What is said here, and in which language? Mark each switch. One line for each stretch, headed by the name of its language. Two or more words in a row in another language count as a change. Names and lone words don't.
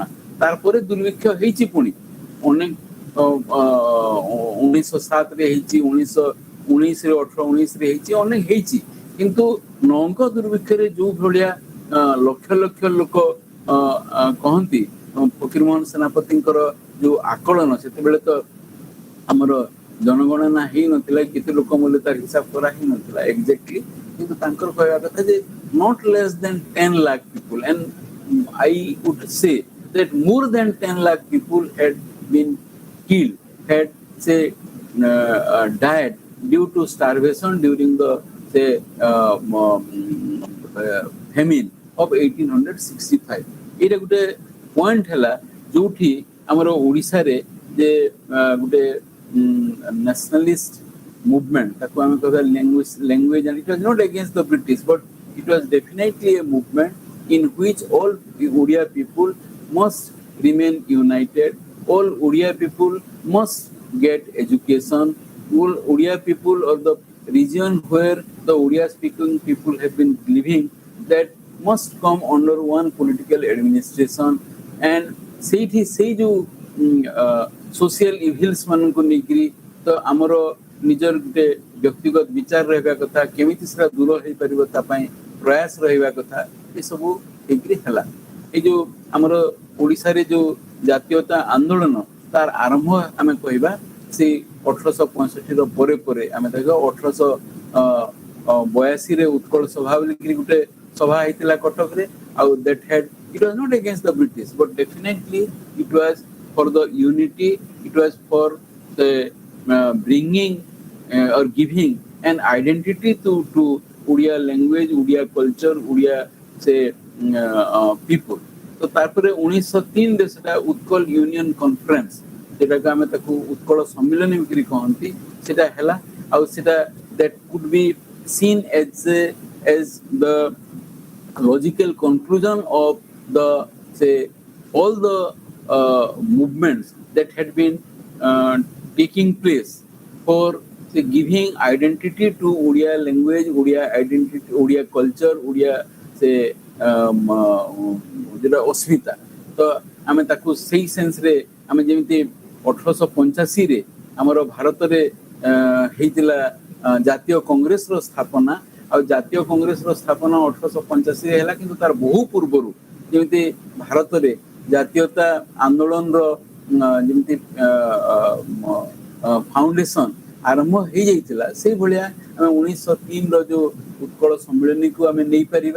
Odia: ତାରପରେ ଦୁର୍ଭିକ୍ଷ ହେଇଛି, ପୁଣି ଅନେକ 1907 ହେଇଛି, 1919 1819 ହେଇଛି, ଅନେକ ହେଇଛି, କିନ୍ତୁ ନଅଙ୍କ ଦୁର୍ଭିକ୍ଷରେ ଯୋଉ ଭଳିଆ ଲକ୍ଷ ଲକ୍ଷ ଲୋକ କହନ୍ତି, ଫକୀରମୋହନ ସେନାପତିଙ୍କର ଯୋଉ ଆକଳନ, ସେତେବେଳେ ତ ଆମର ଜନଗଣନା ହେଇନଥିଲା, କେତେ ଲୋକ ମୂଲ୍ୟ ତାର ହିସାବ କରା ହେଇନଥିଲା ଏକ୍ଜାକ୍ଟଲି, କିନ୍ତୁ ତାଙ୍କର କହିବା କଥା ଯେ
English: not less than 10 lakh people, and I would say that more than 10 lakh people had been killed, had say died due to starvation during the say famine of 1865।
Odia: ଏଇଟା ଗୋଟେ ପଏଣ୍ଟ ହେଲା ଯୋଉଠି ଆମର ଓଡ଼ିଶାରେ ଯେ ଗୋଟେ
English: nationalist movement,
Odia: ତାକୁ ଆମେ କହିବା
English: language, and it was not against the British, but it was definitely a movement in which all Odia people must remain united, all Odia people must get education, all Odia people or the region where the Odia speaking people have been living, that must come under one political administration, and
Odia: ସେଇଠି ସେଇ ଯୋଉ
English: social evils
Odia: ମାନଙ୍କୁ ନେଇକିରି ତ ଆମର ନିଜର ଗୋଟେ ବ୍ୟକ୍ତିଗତ ବିଚାର ରହିବା କଥା, କେମିତି ସେଟା ଦୂର ହେଇପାରିବ ତା ପାଇଁ ପ୍ରୟାସ ରହିବା କଥା, ଏସବୁ ହେଇକିରି ହେଲା। ଏଇ ଯୋଉ ଆମର ଓଡ଼ିଶାରେ ଯୋଉ ଜାତୀୟତା ଆନ୍ଦୋଳନ, ତାର ଆରମ୍ଭ ଆମେ କହିବା ସେ 1865 ପରେ ପରେ, ଆମେ ଦେଖିବା 1882 ଉତ୍କଳ ସଭା ବୋଲିକିରି ଗୋଟେ ସଭା ହେଇଥିଲା କଟକରେ, ଆଉ
English: that had, it was not against the British, but definitely it was for the unity, it was for the bringing or giving an identity to Odia language, Odia culture, Odia say people।
Odia: ତ ତାରପରେ 1903 ରେ ସେଟା ଉତ୍କଳ ୟୁନିଅନ କନଫରେନ୍ସ, ଯେଟା କି ଆମେ ତାକୁ ଉତ୍କଳ ସମ୍ମିଳନୀ ବିକ୍ରି କହନ୍ତି, ସେଟା ହେଲା, ଆଉ ସେଟା
English: that could be seen as the logical conclusion of the say all the movements that had been taking place for say giving identity to Odia language, Odia identity, Odia culture, Odia say
Odia: ଯେଟା ଅସ୍ମିତା। তো ଆମେ ତାକୁ ସେଇ ସେନ୍ସରେ ଆମେ ଯେମିତି 1885 ଆମର ଭାରତରେ ହେଇଥିଲା ଜାତୀୟ କଂଗ୍ରେସର ସ୍ଥାପନା, ଆଉ ଜାତୀୟ କଂଗ୍ରେସର ସ୍ଥାପନା 1885 ହେଲା, କିନ୍ତୁ ତାର ବହୁ ପୂର୍ବରୁ ଯେମିତି ଭାରତରେ ଜାତୀୟତା ଆନ୍ଦୋଳନର ଯେମିତି ଫାଉଣ୍ଡେସନ ଆରମ୍ଭ ହେଇଯାଇଥିଲା, ସେଇଭଳିଆ ଆମେ 1903 ର ଯୋଉ ଉତ୍କଳ ସମ୍ମିଳନୀକୁ ଆମେ ନେଇପାରିବା।